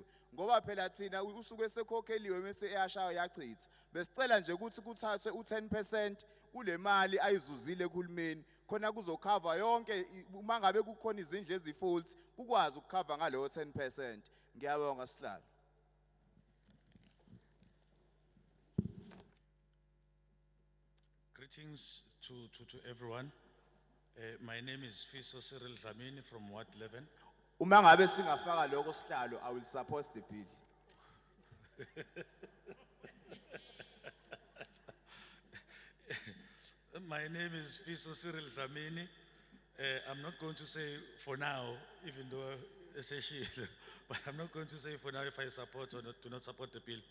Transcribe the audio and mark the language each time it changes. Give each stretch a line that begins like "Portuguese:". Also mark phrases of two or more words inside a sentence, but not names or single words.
Zulu: Ngoba phela thina usuke sekhokheliwe bese eyashaya yachitha. Besicela nje ukuthi kuthathwe u10% kule mali ayizuzile kuhulumeni, khona kuzokhava yonke uma ngabe kukhona izindlu ezifuthi, kukwazi ukukhava ngaleyo 10%. Ngiyabonga sihlalo.
English: Greetings to everyone. My name is Fiso Cyril Dlamini from Ward 11.
Zulu: Uma ngabe singafaka lokho sihlalo,
English: I will support the bill. My name is Fiso Cyril Dlamini. I'm not going to say for now, even though but I'm not going to say for now if I support or do not support the bill.